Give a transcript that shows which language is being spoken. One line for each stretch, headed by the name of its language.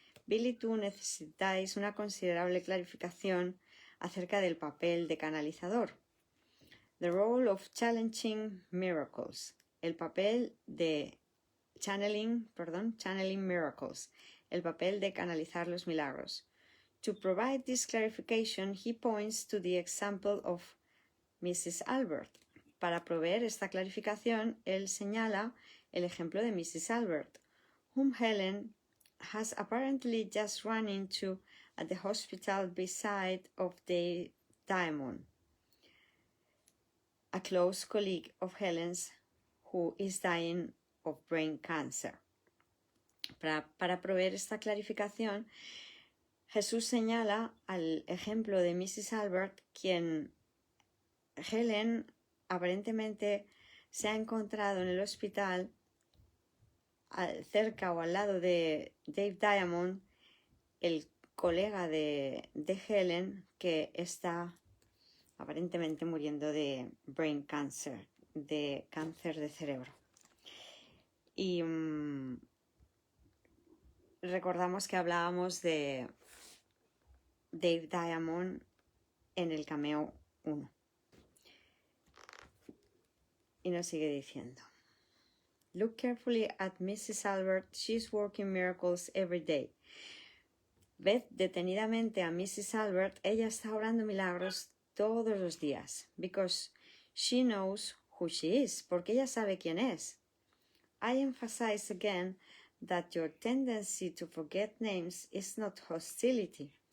Spanish: Bill y tú necesitáis una considerable clarificación acerca del papel de canalizador.
English: The role of challenging miracles.
Spanish: El papel de
English: channeling miracles.
Spanish: El papel de canalizar los milagros.
English: To provide this clarification, he points to the example of Mrs. Albert.
Spanish: Para proveer esta clarificación, él señala el ejemplo de Mrs.
English: Albert, whom Helen has apparently just run into at the hospital beside of Dave Diamond, a close colleague of Helen's who is dying of brain cancer.
Spanish: Para proveer esta clarificación, Jesús señala al ejemplo de Mrs. Albert, quien Helen aparentemente se ha encontrado en el hospital cerca o al lado de Dave Diamond, el colega de Helen, que está aparentemente muriendo de
English: brain cancer,
Spanish: de cáncer de cerebro. Y recordamos que hablábamos de Dave Diamond en el cameo 1. Y nos sigue diciendo,
English: Look carefully at Mrs. Albert, she's working miracles every day.
Spanish: Ved detenidamente a Mrs. Albert, ella está obrando milagros todos los días.
English: Because she knows who she is,
Spanish: porque ella sabe quién es.
English: I emphasize again that your tendency to forget names is not hostility.